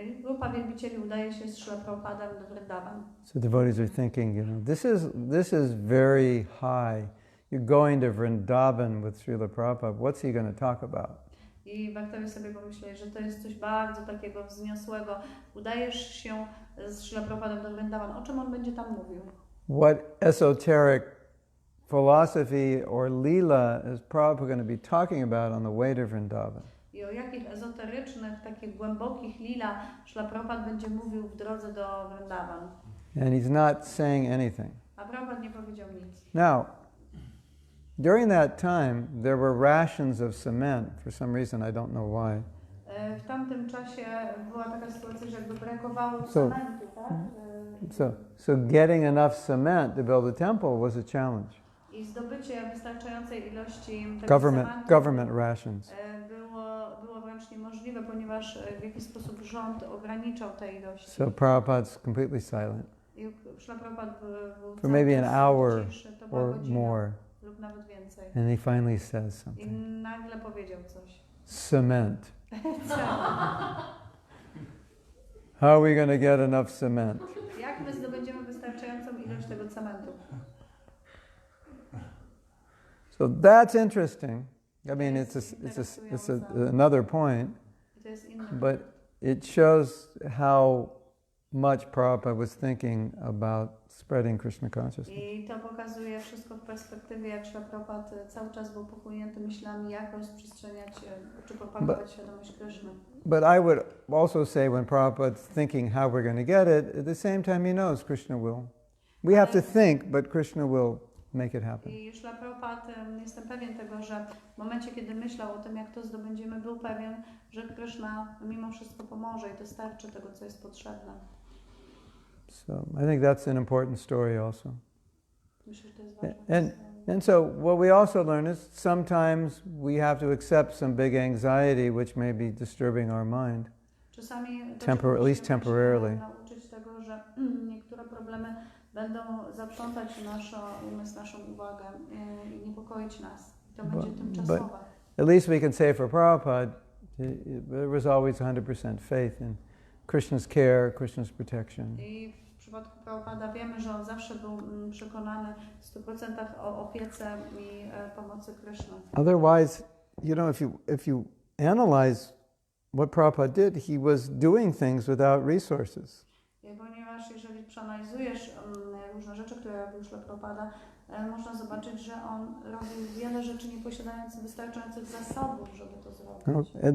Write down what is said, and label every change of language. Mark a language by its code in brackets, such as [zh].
[pl] Grupa wielbicieli udaje się z Srila Prabhupadem do Vrindavan. [en] So devotees are thinking, this is very high. You're going to Vrindavan with Srila Prabhupada. What's he going to talk about? [pl] I Bhaktowie sobie pomyśleli, że to jest coś bardzo takiego wzniosłego. Udajesz się z Srila Prabhupadem do Vrindavan. O czym on będzie tam mówił? [en] What esoteric philosophy or lila is Prabhupada going to be talking about on the way to Vrindavan? [pl] I o jakich ezoterycznych, takich głębokich lila Srila Prabhupada będzie mówił w drodze do Vrindavan. [en] And he's not saying anything. [pl] A Prabhupada nie powiedział nic. [en] Now, during that time, there were rations of cement. For some reason, I don't know why. [pl] W tamtym czasie była taka sytuacja, że jakby brakowało cementu, tak? [en] So getting enough cement to build a temple was a challenge. [pl] I zdobycie wystarczającej ilości tego cementu [en] Government rations. [pl] było wręcz niemożliwe, ponieważ w jakiś sposób rząd ograniczał te ilości. [en] So Prabhupada's completely silent [pl] I Srila Prabhupada był [en] for maybe an hour [pl] ciszy, to była [en] or [pl] godzina [en] more. [pl] lub nawet więcej. [en] And he finally says [pl] I [en] something. [pl] nagle powiedział coś. [en] Cement. How are we going to get enough cement? [pl] Jak my zdobędziemy wystarczającą ilość tego cementu? [en] So that's interesting. I mean, it's another point, [pl] To jest inny. [en] but it shows how much Prabhupada was thinking about spreading Krishna consciousness. [pl] I to pokazuje wszystko w perspektywie, jak Srila Prabhupada cały czas był pochłonięty myślami, jak rozprzestrzeniać czy propagować świadomość Kryszny. [en] But I would also say when Prabhupada's thinking how we're going to get it, at the same time he knows Krishna will. We have to think, but Krishna will make it happen. [pl] I Srila Prabhupada, jestem pewien tego, że w momencie, kiedy myślał o tym, jak to zdobędziemy, był pewien, że Kryszna mimo wszystko pomoże i dostarczy tego, co jest potrzebne. [en] So I think that's an important story also. [pl] Myślę, że to jest ważne. [en] And so what we also learn is sometimes we have to accept some big anxiety which may be disturbing our mind. [pl] Czasami [en] At least temporarily. [pl] nauczyć tego, że niektóre problemy będą zaprzątać nasz umysł, naszą uwagę i niepokoić nas. To będzie tymczasowe. [en] At least we can say for Prabhupada, there was always 100% faith in Krishna's care, Krishna's protection. [pl] I w przypadku Prabhupada wiemy, że on zawsze był przekonany w 100% o opiece i pomocy Kryszny. [en] Otherwise, if you analyze what Prabhupada did, he was doing things without resources. [pl] Ponieważ jeżeli przeanalizujesz różne rzeczy, które robił Srila Prabhupada, można zobaczyć, że on robił wiele rzeczy nie posiadając wystarczających zasobów, żeby to zrobić.